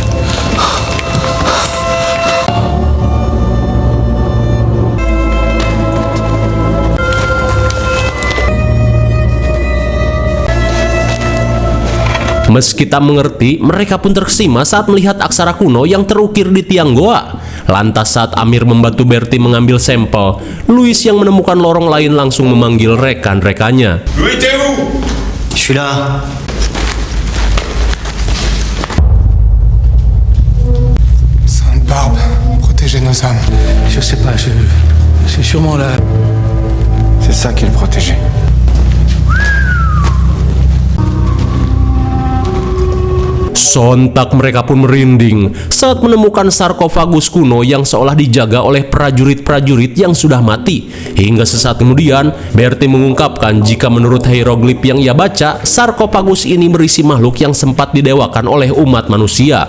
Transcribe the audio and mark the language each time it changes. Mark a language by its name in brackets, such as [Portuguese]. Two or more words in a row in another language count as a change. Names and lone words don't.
[Indonesian] Meski tak mengerti, mereka pun terkesima saat melihat aksara kuno yang terukir di tiang goa. Lantas saat Amir membantu Bertie mengambil sampel, Louis yang menemukan lorong lain langsung memanggil rekan-rekannya. [French] Louis, t'es où? Je suis là. Sainte Barbe, protégez nos âmes. Je sais pas, c'est sûrement là. C'est ça qui est le protégé. [Indonesian] Sontak mereka pun merinding saat menemukan sarkofagus kuno yang seolah dijaga oleh prajurit-prajurit yang sudah mati. Hingga sesaat kemudian, Bertie mengungkapkan jika menurut hieroglif yang ia baca, sarkofagus ini berisi makhluk yang sempat didewakan oleh umat manusia.